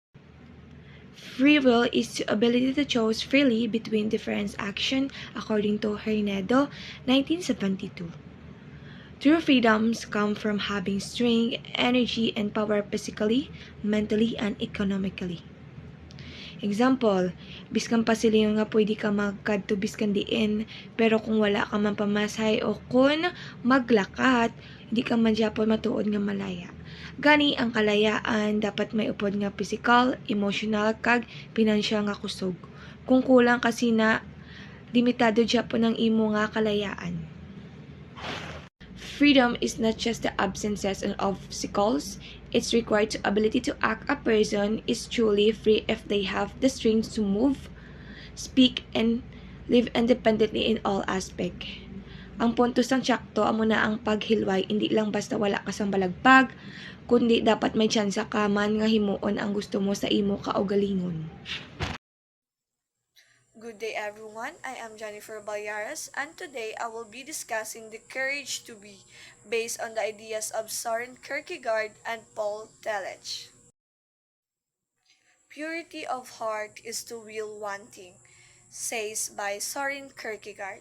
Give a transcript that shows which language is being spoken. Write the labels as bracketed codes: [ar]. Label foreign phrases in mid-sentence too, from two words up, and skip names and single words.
[en] Free will is the ability to choose freely between different actions according to Hernedo, 1972. True freedoms come from having strength, energy, and power physically, mentally, and economically. Example, [hil] biskan pa sila nga pwede ka magkadto biskan diin, pero kung wala ka man pamasay o kung maglakat, hindi ka man gyapon matuod nga malaya. Gani ang kalayaan dapat may upod nga physical, emotional, kag financial nga kusog. Kung kulang kasi na limitado gyapon ang imo nga kalayaan. [en] Freedom is not just the absence of obstacles, it's required to ability to act. A person is truly free if they have the strength to move, speak, and live independently in all aspect. [hil] Ang punto sang tsakto amo na ang paghilway, hindi lang basta wala ka sang balagpag, kundi dapat may tsansa ka man nga himuon ang gusto mo sa imo kaugalingon. [en] Good day everyone, I am Jennifer Balyaras and today I will be discussing the courage to be based on the ideas of Soren Kierkegaard and Paul Tillich. Purity of heart is to will one thing, says by Soren Kierkegaard.